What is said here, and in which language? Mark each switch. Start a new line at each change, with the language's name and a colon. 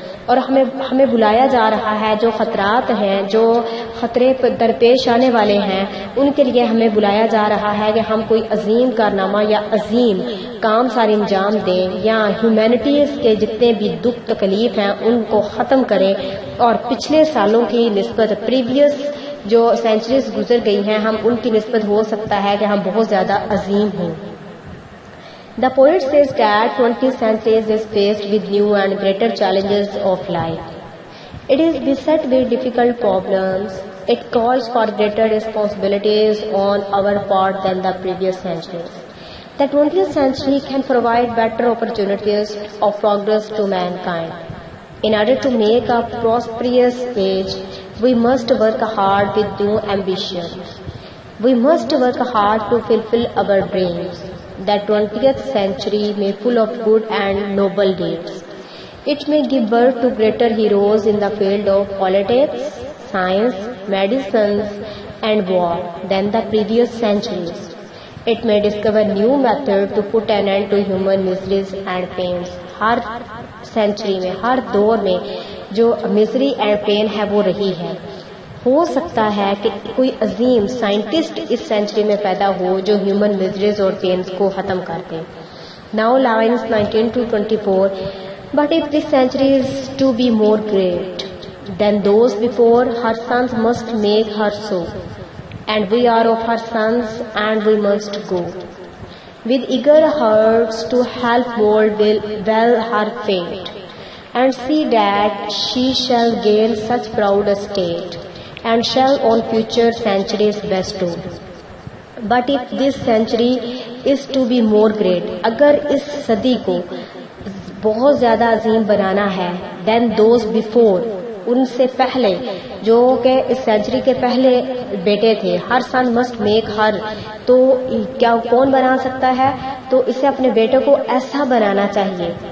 Urdu: اور ہمیں بلایا جا رہا ہے. جو خطرات ہیں، جو خطرے درپیش آنے والے ہیں، ان کے لیے ہمیں بلایا جا رہا ہے کہ ہم کوئی عظیم کارنامہ یا عظیم کام سارے انجام دیں، یا ہیومینٹیز کے جتنے بھی دکھ تکلیف ہیں ان کو ختم کریں، اور پچھلے سالوں کی نسبت پریویس جو سینچریز گزر گئی ہیں ہم ان کی نسبت ہو سکتا ہے کہ ہم بہت زیادہ عظیم ہوں.
English: The poet says that 20th century is faced with new and greater challenges of life. It is beset with difficult problems. It calls for greater responsibilities on our part than the previous centuries. The 20th century can provide better opportunities of progress to mankind. In order to make a prosperous age, we must work hard with new ambitions. We must work hard to fulfill our dreams. The 20th century may full of good and noble deeds. It may give birth to greater heroes in the field of politics, science, medicine, and war than the previous centuries. It may discover new methods to put an end to human miseries and pains.
Urdu: Hare century میں، ہر دور میں جو misery and pain ہے وہ رہی ہے. ہو سکتا ہے کہ کوئی عظیم سائنٹسٹ اس سینچری میں پیدا ہو جو ہیومن مزریز اور پینز کو ختم کر دے.
English: Now lines 19 to 24. But if this century is to be more great than those before, her sons must make her so. And we are of her sons, and we must go with eager hearts to help mold well her fate, and see that she shall gain such proud estate, and shall on future centuries bestow. But if this century is to be more great,
Urdu: اگر اس صدی کو بہت زیادہ عظیم بنانا ہے
English: than those before,
Urdu: ان سے پہلے جو کہ اس سینچری کے پہلے بیٹے تھے، ہر سن مسٹ میک ہر، تو کیا کون بنا سکتا ہے؟ تو اسے اپنے بیٹے کو ایسا بنانا چاہیے.